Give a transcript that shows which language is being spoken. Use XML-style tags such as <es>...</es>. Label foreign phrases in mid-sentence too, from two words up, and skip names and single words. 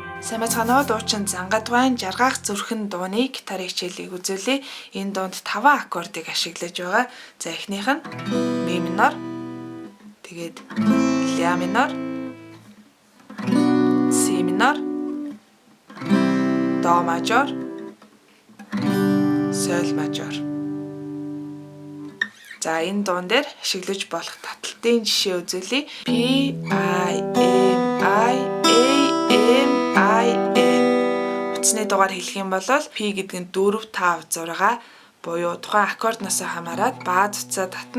<mn>Сайн байцгаана уу, дуучин Зангадвайн жаргах зүрхэн дууны гитарын хичээлийг үзүүлье. Энэ дуунд 5 аккордыг ашиглаж байгаа. За эхнийх нь ми минор, тэгээд ля минор, си минор, до мажор, соль мажор. За энэ дуун дээр ашиглаж болох таталтын жишээ үзүүлье. P I M I A M утасны дугаар хэлэх юм бол P гэдэг нь 4 5 6 буюу тухайн аккордноос хамаарат бааз утсаа татна.</mn>